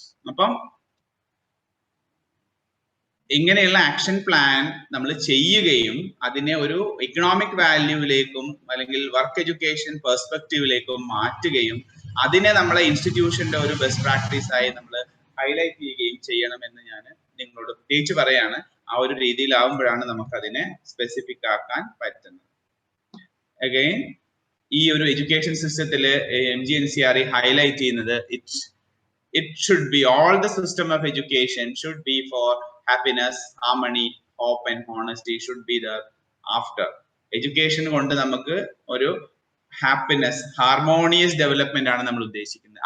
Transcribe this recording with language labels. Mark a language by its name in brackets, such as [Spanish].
[Malayalam] അപ്പം ഇങ്ങനെയുള്ള action plan നമ്മൾ ചെയ്യുകയും അതിനെ ഒരു ഇക്കണോമിക് വാല്യൂവിലേക്കും അല്ലെങ്കിൽ വർക്ക് എഡ്യൂക്കേഷൻ പെർസ്പെക്റ്റീവിലേക്കും മാറ്റുകയും അതിനെ നമ്മളെ ഇൻസ്റ്റിറ്റ്യൂഷന്റെ ഒരു ബെസ്റ്റ് പ്രാക്ടീസ് ആയി നമ്മൾ ഹൈലൈറ്റ് ചെയ്യുകയും ചെയ്യണമെന്ന് ഞാൻ നിങ്ങളോട് പ്രത്യേകിച്ച് പറയാണ്. ആ ഒരു രീതിയിലാവുമ്പോഴാണ് നമുക്ക് അതിനെ സ്പെസിഫിക് ആക്കാൻ പറ്റുന്നത്. അഗൈൻ ഈ ഒരു എഡ്യൂക്കേഷൻ സിസ്റ്റത്തില് MGNCRE ഹൈലൈറ്റ് ചെയ്യുന്നത് [English] it should be all the system of education should be for happiness, harmony, hope and honesty should be there after. [Malayalam] Education കൊണ്ട് നമുക്ക് ഒരു ഹാപ്പിനെസ്, ഹാർമോണിയസ് ഡെവലപ്മെന്റ് ആണ് നമ്മൾ ഉദ്ദേശിക്കുന്നത്.